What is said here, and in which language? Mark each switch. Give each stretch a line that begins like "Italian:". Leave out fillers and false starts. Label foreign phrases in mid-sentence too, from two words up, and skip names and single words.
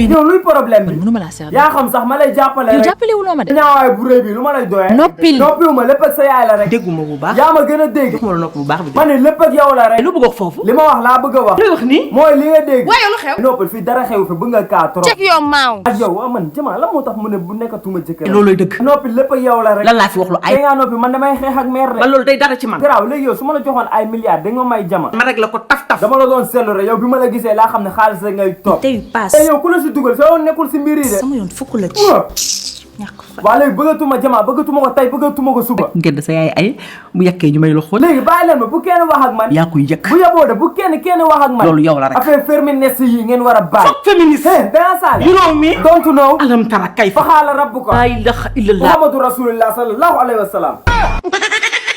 Wolof: yow luy problème bi mënuma laa seetlu yaa xam sax ma lay jàppale yow rek jàppale wuloo ma de ñaawaay bu rëy bi lu ma lay doyee noppiwuma lépp ak sa yaay la rek dégguma bu baax yaa ma gën a dégg ma la nopp bu baax bi ma ne lépp ak yow la rek lu bëgg wax foofu li ma wax laa bëgg a wax looy wax nii mooy li nga dégg waaye lu xew noppal fii dara xew fi bëgg nga kaa trop
English: check your mouth.
Wolof: ak yow waaw man Jama la moo tax mu ne bu nekkatuma jëkkër looloy dëgg noppi lépp ak yow la rek lan laa fi wax lu ay da ngaa noppi man damay xeex ak meer man rek loolu day dara ci man garaaw léegi yow su ma la joxoon ay milliards da nga may Jama ma rek la ko taf taf dama la doon seetlu rek yow bi ma la gisee laa xam ne xaalis rek ngay topp tey paas te yow ku la si dugal sa yoon nekkul si mbir yi de sama yoon fukk la ci ñàkk fa waa léegi bëggatuma Jama bëggatuma ko tey bëggatuma ko suba ngedd sa yaay ay bu yekkee ñu may la xool léegi bàyyi leen ma bu kenn wax ak man yaa koy yëkk bu yeboo de bu kenn wax ak man loolu yow la rek
French: affaire féministe
Wolof: yi ngeen war a bàyyi féministe danga saal
English: you know me don't know
Arabic: أَلَمْ تَرَ كَيْفَ فَعَلَ رَبُّكَ لا إله إلا الله محمد رسول الله صلى الله عليه وسلم